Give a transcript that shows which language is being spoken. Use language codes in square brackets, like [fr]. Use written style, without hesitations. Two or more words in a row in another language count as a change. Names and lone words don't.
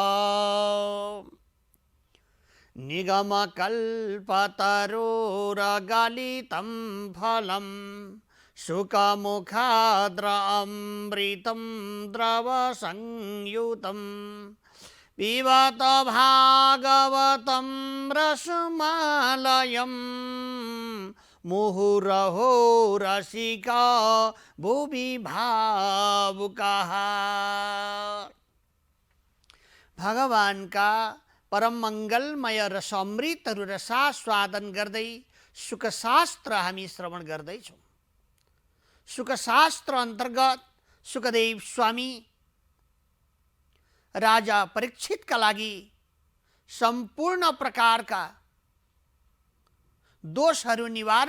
[sa] निगमकल्पतरोरगलितं फलं शुकमुखाद्रामृतं द्रवसंयुतं पिबत भागवतं रसमालयं मुहुरहो रसिका भुवि भावुकाः। [ne] भगवान का परम मंगलमय रसामृतहरू रसास्वादन गर्दै सुखशास्त्र हामी श्रवण गर्दैछौँ। सुखशास्त्र अन्तर्गत सुखदेव स्वामी राजा परीक्षितका लागि सम्पूर्ण प्रकारका दोषहरू निवारण